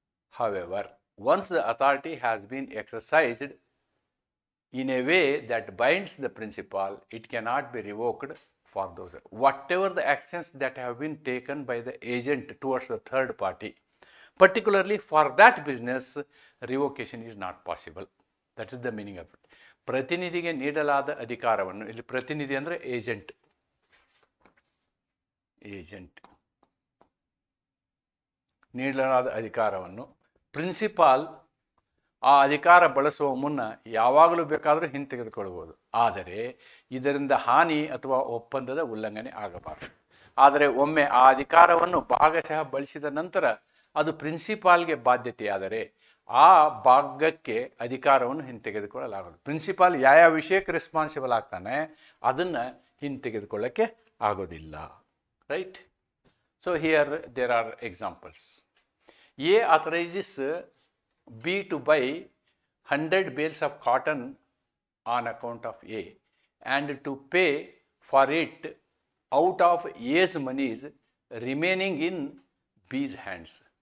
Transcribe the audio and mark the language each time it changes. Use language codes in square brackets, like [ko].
[en] However, once the authority has been exercised in a way that binds the principal, it cannot be revoked for those. Whatever the actions that have been taken by the agent towards the third party, particularly for that business, revocation is not possible. That is the meaning of it. [kn] ಪ್ರತಿನಿಧಿಗೆ ನೀಡಲಾದ ಅಧಿಕಾರವನ್ನು, ಇಲ್ಲಿ ಪ್ರತಿನಿಧಿ ಅಂದರೆ agent ನೀಡಲಾದ ಅಧಿಕಾರವನ್ನು principal ಆ ಅಧಿಕಾರ ಬಳಸುವ ಮುನ್ನ ಯಾವಾಗಲೂ ಬೇಕಾದರೂ ಹಿಂತೆಗೆದುಕೊಳ್ಳಬಹುದು. ಆದರೆ ಇದರಿಂದ ಹಾನಿ ಅಥವಾ ಒಪ್ಪಂದದ ಉಲ್ಲಂಘನೆ ಆಗಬಾರದು. ಆದರೆ ಒಮ್ಮೆ ಆ ಅಧಿಕಾರವನ್ನು ಭಾಗಶಃ ಬಳಸಿದ ನಂತರ ಅದು ಪ್ರಿನ್ಸಿಪಾಲ್ಗೆ ಬಾಧ್ಯತೆಯಾದರೆ ಆ ಭಾಗಕ್ಕೆ ಅಧಿಕಾರವನ್ನು ಹಿಂತೆಗೆದುಕೊಳ್ಳಲಾಗದು. ಪ್ರಿನ್ಸಿಪಾಲ್ ಯಾವ ವಿಷಯಕ್ಕೆ ರೆಸ್ಪಾನ್ಸಿಬಲ್ ಆಗ್ತಾನೆ ಅದನ್ನು ಹಿಂತೆಗೆದುಕೊಳ್ಳಕ್ಕೆ ಆಗೋದಿಲ್ಲ. [en] Right? So here there are examples. A authorizes B to buy 100 bales of cotton on account of A and to pay for it out of A's monies remaining in B's hands.